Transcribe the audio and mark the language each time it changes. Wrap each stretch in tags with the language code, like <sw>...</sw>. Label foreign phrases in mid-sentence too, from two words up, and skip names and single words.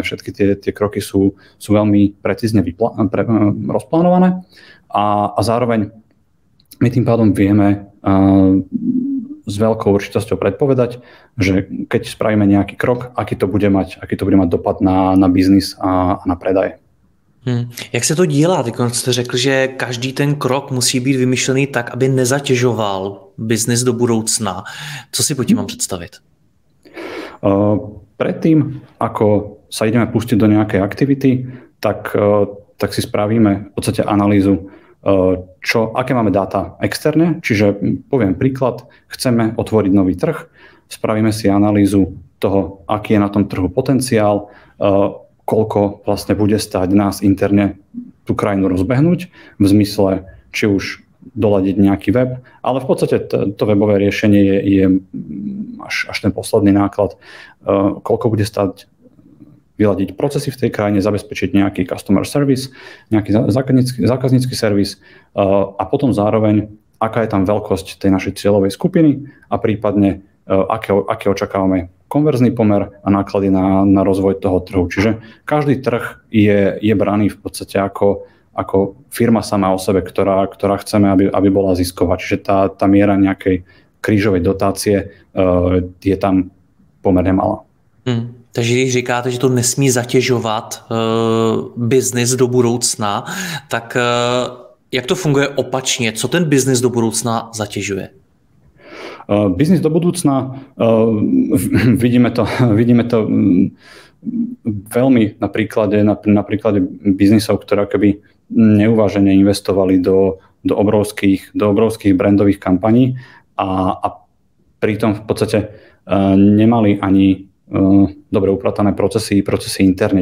<sk>Všetky tie kroky sú veľmi precízne rozplánované a zároveň my tým pádom vieme s veľkou určitosťou predpovedať, že keď spravíme nejaký krok, aký to bude mať dopad na biznis a na predaje.</sk> <cs>Jak se to dělá? Teď jste řekl, že každý ten krok musí být vymyšlený tak, aby nezatěžoval biznis do budoucna. Co si pod tím mám představit?</cs> <sk>Predtým, ako sa ideme pustiť do nejakej aktivity, tak si spravíme v podstate analýzu, aké máme dáta externe. Čiže poviem príklad, chceme otvoriť nový trh, spravíme si analýzu toho, aký je na tom trhu potenciál, koľko vlastne bude stáť nás interne tú krajinu rozbehnúť, v zmysle, či už doladiť nejaký web, ale v podstate to webové riešenie je až ten posledný náklad, koľko bude stáť vyladiť procesy v tej krajine, zabezpečiť nejaký</sk> <en>customer service,</en> <sk>nejaký zákaznícky servis a potom zároveň, aká je tam veľkosť tej našej cieľovej skupiny a prípadne aké očakávame konverzný pomer a náklady na rozvoj toho trhu. Čiže každý trh je braný v podstate ako firma sama o sebe, ktorá chceme, aby bola zisková. Čiže tá miera nejakej krížovej dotácie je tam pomerne malá.</sk> <cs>Takže když říkáte, že to nesmí zatěžovat biznis do budoucna, tak jak to funguje opačně? Co ten biznis do budoucna zatěžuje?</cs> <sk>Biznis do budúcna, vidíme to veľmi na príklade biznisov, ktoré keby neuvážene investovali do obrovských brandových kampaní a pritom v podstate nemali ani dobre upratané procesy interne.</sk>